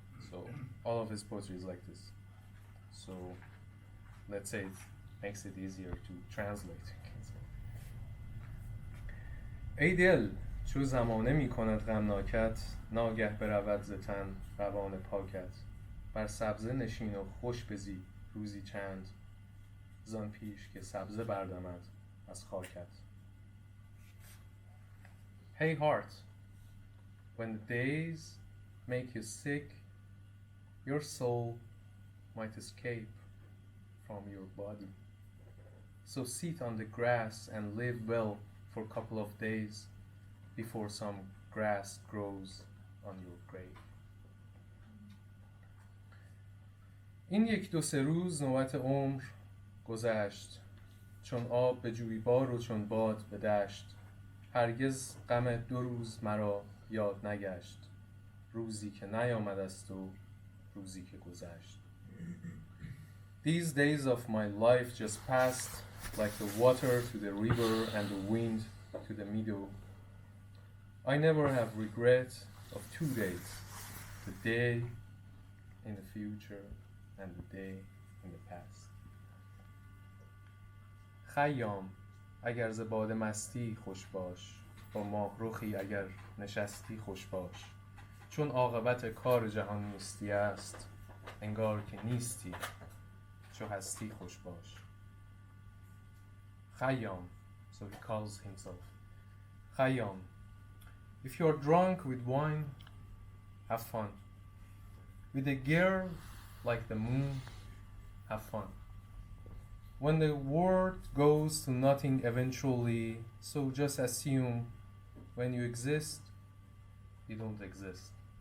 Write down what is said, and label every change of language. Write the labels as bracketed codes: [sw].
[en] So all of his poetry is like this. So let's say it makes it easier to translate. [fa] ای دل چو زمانه می کند غمناکت، ناگه برود ز تن روان پاکت. بر سبزه نشین و خوش بزی روزی چند، زان پیش که سبزه بردمد از خاکت. [en] Hey heart, when the days make you sick, your soul might escape from your body. So sit on the grass and live well for a couple of days before some grass grows on your grave. [fa] این 1-2 روز نوبت عمر گذشت، چون آب به جویبار و چون باد به دشت. هرگز غم 2 روز مرا یاد نگشت، روزی که نیامد است و روزی که گذشت. [en] These days of my life just passed like the water to the river and the wind to the meadow. I never have regret of 2 days, the day in the future and the day in the past. [fa] خیام اگر ز باد مستی خوش باش، با ماه رخی اگر نشستی خوش باش. چون عاقبت کار جهان نیستی است، انگار که نیستی چو هستی خوش باش. [en] Khayyam, so he calls himself Khayyam. If you are drunk with wine, have fun. With a girl like the moon, have fun. When the world goes to nothing eventually, so just assume when you exist, you don't exist.